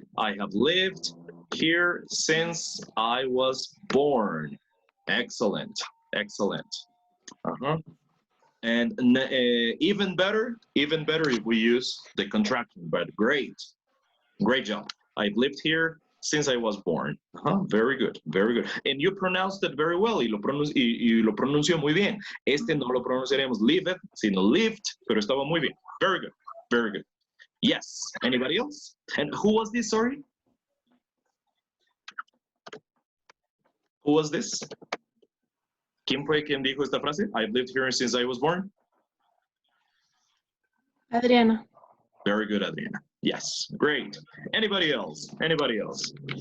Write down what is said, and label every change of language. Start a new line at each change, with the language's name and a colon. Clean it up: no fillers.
English: I have lived here since I was born. Excellent. Excellent. And even better if we use the contraction, but great. Great job. I've lived here since I was born. Very good, very good. And you pronounced it very well,
Spanish: y lo pronunció muy bien. Este no lo pronunciaremos lived, sino lived, pero estaba muy bien.
English: Very good, very good. Yes. Anybody else? And who was this, sorry? Who was this?
Spanish: ¿Quién fue quien dijo esta frase?
English: I've lived here since I was born. Adriana. Very good, Adriana. Yes, great. Anybody else? Anybody else?